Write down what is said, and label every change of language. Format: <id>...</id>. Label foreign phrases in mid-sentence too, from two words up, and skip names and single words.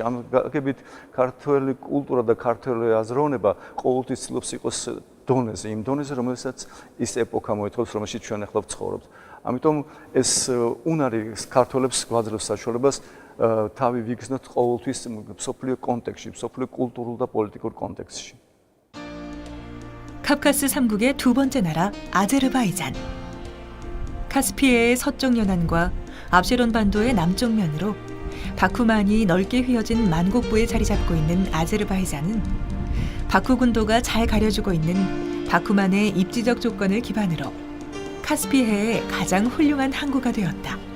<ka>ამ გაგებით ქართული კულტურა და ქართული აზროვნება ყოველთვის ცდილობს იყოს დონეზე, იმ დონეზე, რომელსაც ის ეპოქა მოითხოვს, რომელშიც ჩვენ ახლა ვცხოვრობთ. ამიტომ ეს უნარი ქართველებს გვაძლევს საშუალებას თავი ვიგრძნოთ ყოველთვის მსოფლიო კონტექსტში, მსოფლიო კულტურულ და პოლიტიკურ კონტექსტში.</ka> <ko>카프카스 3국의 두 번째 나라 아제르바이잔. 카스피해의 서쪽 연안과 압쉐론 반도의 남쪽 면으로 바쿠만이 넓게 휘어진 만곡부에 자리 잡고 있는 아제르바이잔은 바쿠 군도가 잘 가려주고 있는 바쿠만의 입지적 조건을 기반으로 카스피해의 가장 훌륭한 항구가 되었다.</ko>